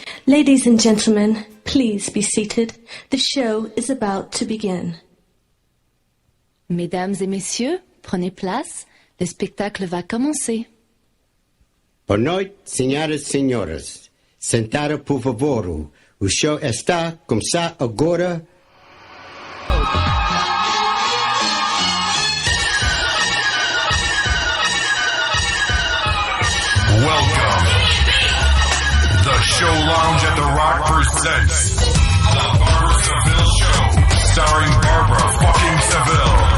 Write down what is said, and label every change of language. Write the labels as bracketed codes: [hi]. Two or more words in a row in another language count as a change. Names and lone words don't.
[en] Ladies and gentlemen, please be seated. The show is about to begin. [fr] Mesdames et messieurs, prenez place. Le spectacle va commencer. [pt] Boa noite, senhoras e senhores. Sentada por favor. O show está começar agora. [en] Welcome. The Show Lounge at the Rock presents The Barbra Seville Show, starring Barbra fucking Seville.